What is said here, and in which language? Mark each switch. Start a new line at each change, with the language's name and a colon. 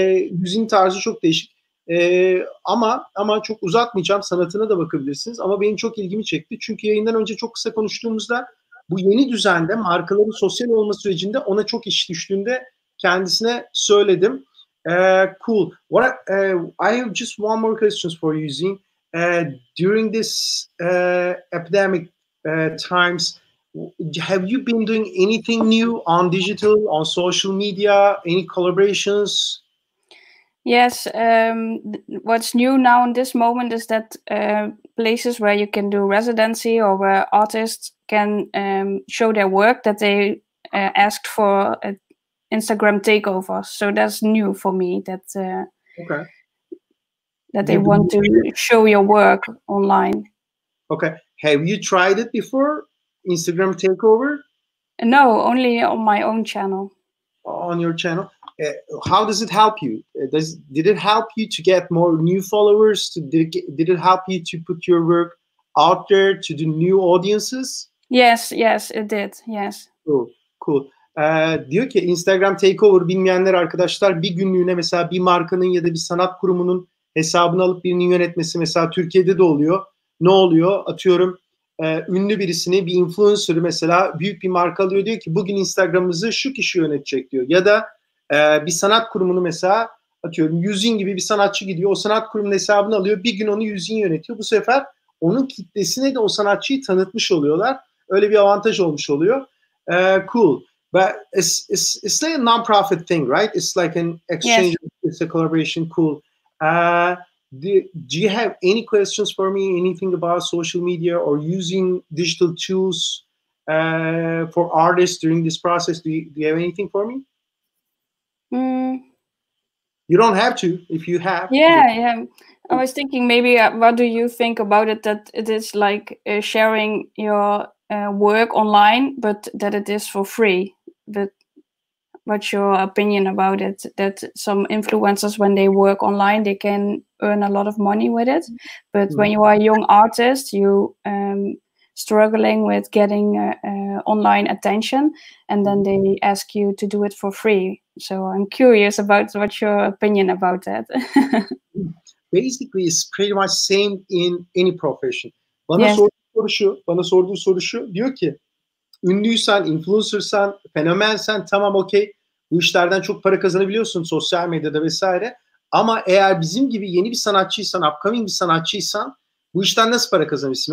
Turkish: Yusie'nin tarzı çok değişik. Ama çok uzatmayacağım, sanatına da bakabilirsiniz. Ama benim çok ilgimi çekti. Çünkü yayından önce çok kısa konuştuğumuzda bu yeni düzende markaların sosyal olma sürecinde ona çok iş düştüğünde kendisine söyledim.
English: Cool. I have just one more question for you, Yusine. During this epidemic times, have you been doing anything new on digital, on social media, any collaborations? Yes, what's new now in this moment is that places where you can do residency or where artists can show their work, that they asked for an Instagram takeover. So that's new for me, that that they want to show your work online. Okay. Have you tried it before, Instagram takeover? No, only on my own channel. On your channel? How does it help you? Did it help you to get more new followers? Did it help you to put your work out there to the new audiences? Yes, it did. Yes. Cool.
Turkish: Diyor ki Instagram takeover, bilmeyenler arkadaşlar, bir günlüğüne mesela bir markanın ya da bir sanat kurumunun hesabını alıp birinin yönetmesi, mesela Türkiye'de de oluyor. Ne oluyor? Atıyorum ünlü birisini, bir influencer'ı mesela büyük bir marka alıyor, diyor ki bugün Instagram'ımızı şu kişi yönetecek diyor. Ya da bir sanat kurumunu mesela atıyorum Yusine gibi bir sanatçı gidiyor, o sanat kurumunun hesabını alıyor, bir gün onu Yusine yönetiyor. Bu sefer onun kitlesine de o sanatçıyı tanıtmış oluyorlar. Öyle bir avantaj olmuş oluyor.
English: Cool. But it's like a non-profit thing, right? It's like an exchange. Yes. It's a collaboration. Cool. Do you have any questions for me? Anything about social media or using digital tools for artists during this process? Do you have anything for me? You don't have to if you have. Yeah. I was thinking maybe what do you think about it, that it is like sharing your work online, but that it is for free? What's your opinion about it? That some influencers, when they work online, they can earn a lot of money with it, but when you are a young artist, you struggling with getting online attention, and then they ask you to do it for free. So I'm curious about what's your opinion about that. Basically, it's pretty much same in any profession.
Turkish: Bana sorduğu soru şu, diyor ki ünlüysen, influencersan, fenomensen tamam okey, bu işlerden çok para kazanabiliyorsun sosyal medyada vesaire, ama eğer bizim gibi yeni bir sanatçıysan, upcoming bir sanatçıysan bu işten nasıl para kazanırsın?